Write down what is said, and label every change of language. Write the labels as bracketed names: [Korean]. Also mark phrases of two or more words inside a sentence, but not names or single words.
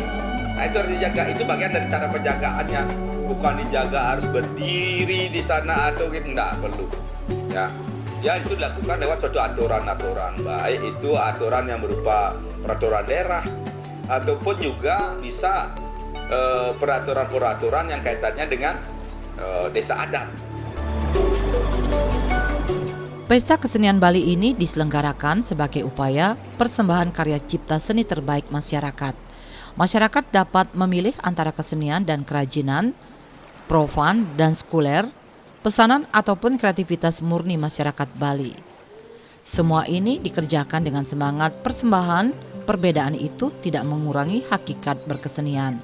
[Indonesian] Nah, itu harus dijaga, itu bagian dari cara penjagaannya, bukan dijaga harus berdiri di sana atau gitu, enggak perlu. Ya itu dilakukan lewat suatu aturan-aturan, baik itu aturan yang berupa peraturan daerah ataupun juga bisa peraturan-peraturan yang kaitannya dengan desa adat. Pesta Kesenian Bali ini diselenggarakan sebagai upaya persembahan karya cipta seni terbaik masyarakat. Masyarakat dapat memilih antara kesenian dan kerajinan, profan dan sekuler, pesanan ataupun kreativitas murni masyarakat Bali. Semua ini dikerjakan dengan semangat persembahan, perbedaan itu tidak mengurangi hakikat berkesenian.